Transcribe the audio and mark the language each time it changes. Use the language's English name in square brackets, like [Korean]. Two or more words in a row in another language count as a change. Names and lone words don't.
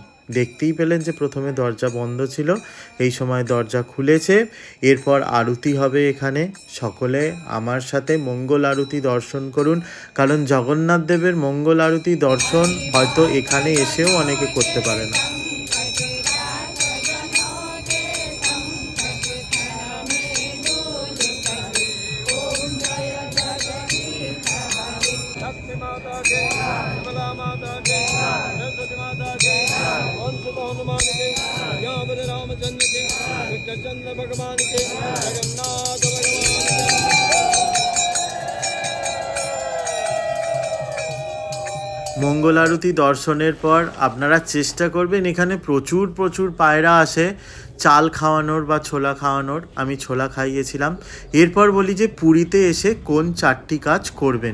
[Bangla] দেখতেই পেলেন যে প্রথমে দরজা বন্ধ ছিল, এই সময় দরজা খুলেছে। এরপর আরতি হবে এখানে। সকলে আমার সাথে মঙ্গল আরতি দর্শন করুন, কারণ জগন্নাথ দেবের মঙ্গল আরতি দর্শন হয়তো এখানে এসেও অনেকে করতে পারে না। [Hindi] लक्ष्मी माता के, विमला माता के, सरस्वती माता के, वंशत हनुमान के, यावत रामचंद्र के, कृष्णचंद्र भगवान के, जगन्नाथ भगवान के। [Bangla] মঙ্গল আরতি দর্শনের পর আপনারা চেষ্টা করবেন, এখানে প্রচুর প্রচুর পায়রা আসে চাল খাওয়ানোর বা ছোলা খাওয়ানোর। আমি ছোলা খাইয়েছিলাম। এরপর বলি যে পুরীতে এসে কোন 4টি কাজ করবেন।